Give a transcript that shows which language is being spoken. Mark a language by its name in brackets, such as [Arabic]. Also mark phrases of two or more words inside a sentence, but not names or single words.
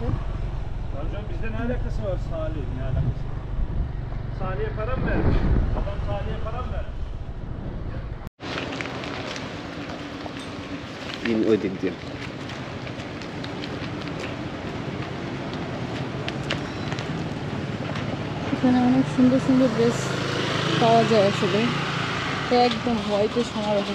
[Turkish] Hocam bizde ne alakası var Salih? Ne alakası var? Salih'e para mı vermiş? Adam Salih'e para mı vermiş? [Bangla] ওই দিক দিয়ে এখানে অনেক সুন্দর সুন্দর ড্রেস পাওয়া যায় আসলে, একদম হোয়াইটে সমারোহ।